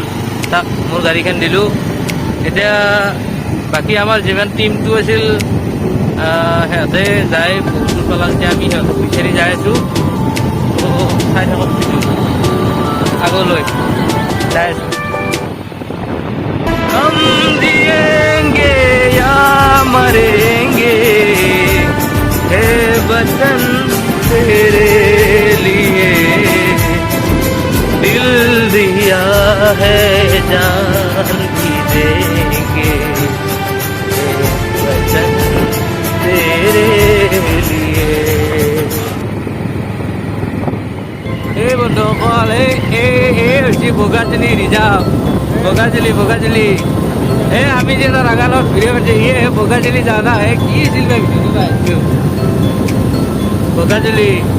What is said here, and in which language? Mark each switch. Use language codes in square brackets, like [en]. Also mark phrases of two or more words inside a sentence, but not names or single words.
[as] তাক মোৰ গাড়ীখন দিলোঁ। এতিয়া বাকী আমাৰ যিমান টিমটো আছিল সিহঁতে যাই বহুত দূৰ পালা। এতিয়া আমি সিহঁতক বিচাৰি যাই আছোঁ। চাই থাকক আগলৈ যাই আছোঁ। [hi] हम जिएंगे या मरेंगे है वतन तेरे लिए, दिल दिया है जान भी देंगे है वतन तेरे लिए। [as] এই বন্ধুসকল, এই হৈছে বগাজলী ৰিজাৰ্ভ। বগাজলী আমি যে ৰাগালত ভিডিঅ' কৰিছে, বগাজলী জানা কি আছিল বগাজলী।